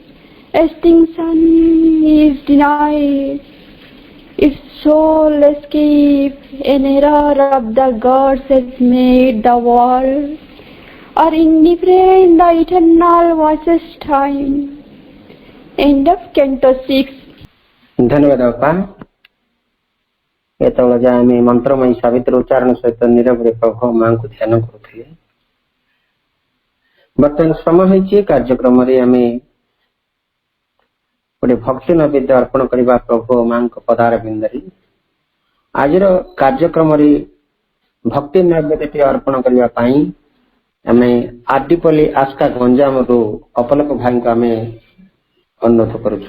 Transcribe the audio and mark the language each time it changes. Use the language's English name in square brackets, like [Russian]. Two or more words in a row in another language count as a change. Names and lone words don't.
[English] Extinction is denied, its soul escape. An error of the gods has made the world, or indifferent the eternal watches time. End of Canto 6. [Odia] ଧନ୍ୟବାଦ ବାପା एतବେଳେ ଯାଏ ଆମେ ମନ୍ତ୍ରମୟୀ ସାବିତ୍ରୀ ଉଚ୍ଚାରଣ ସହିତ ନିରବରେ ପ୍ରଭୁ ମାଙ୍କୁ ଧ୍ୟାନ କରୁଥିଲେ। ବର୍ତ୍ତମାନ ସମୟ ହେଇଛି କାର୍ଯ୍ୟକ୍ରମରେ ଆମେ ଗୋଟେ ଭକ୍ତି ନୈବେଦ୍ୟ ଅର୍ପଣ କରିବା ପ୍ରଭୁ ମାଙ୍କ ପଦାର ବିନ୍ଦରେ। ଆଜିର କାର୍ଯ୍ୟକ୍ରମରେ ଭକ୍ତି ନୈବେଦ୍ୟଟି ଅର୍ପଣ କରିବା ପାଇଁ ଆମେ ଆଦିପଲ୍ଲୀ ଆସ୍କା ଗଞ୍ଜାମରୁ ଅପଲକ ଭାଇଙ୍କୁ ଆମେ ଅନୁରୋଧ କରୁଛୁ।